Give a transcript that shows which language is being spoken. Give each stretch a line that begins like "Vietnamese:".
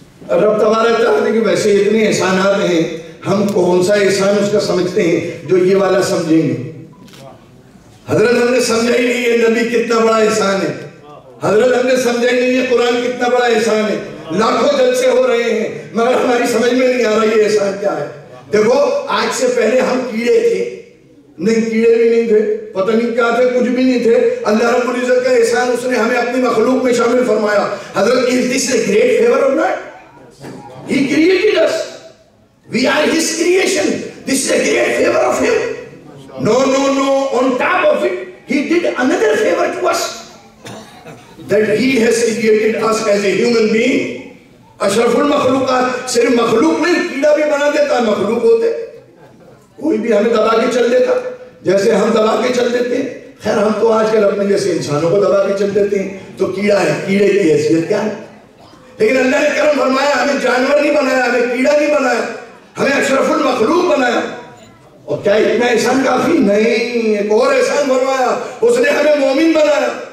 Urdu: رب تبارک تعالیٰ کہ ویسے اتنے احسانات ہیں، ہم کون سا احسان اس کا سمجھتے ہیں جو یہ والا سمجھیں گے؟ حضرت ہم نے سمجھا ہی نہیں یہ نبی کتنا بڑا احسان ہے، حضرت ہم نے سمجھا ہی نہیں یہ قرآن کتنا بڑا احسان ہے، لاکھوں جلسے ہو رہے ہیں مگر ہماری سمجھ میں نہیں آ رہا یہ احسان کیا ہے۔ دیکھو آج سے پہلے ہم کیڑے تھے، نہیں کیڑے بھی نہیں تھے، پتہ نہیں کیا تھے، کچھ بھی نہیں تھے، اللہ رب العزت کا احسان اس نے ہمیں اپنی مخلوق میں شامل فرمایا۔ حضرت
English: is this a great favor or not? He created us, we are his creation, this is a great favor of him. No, on top of it he did another favor to us, that he has created us as a human being.
Urdu: اشرف المخلوقات، صرف مخلوق نہیں، کیڑا بھی بنا دیتا ہے مخلوق ہوتے، کوئی بھی ہمیں دبا کے چل دیتا جیسے ہم دبا کے چل دیتے ہیں۔ خیر ہم تو آج کل اپنے جیسے انسانوں کو دبا کے چل دیتے ہیں، تو کیڑا ہے، کیڑے کی حیثیت کیا ہے؟ لیکن اللہ نے کرم فرمایا، ہمیں جانور نہیں بنایا، ہمیں کیڑا نہیں بنایا، ہمیں اشرف المخلوق بنایا۔ اور کیا اتنا احسان کافی؟ نہیں، ایک اور احسان فرمایا، اس نے ہمیں مومن بنایا،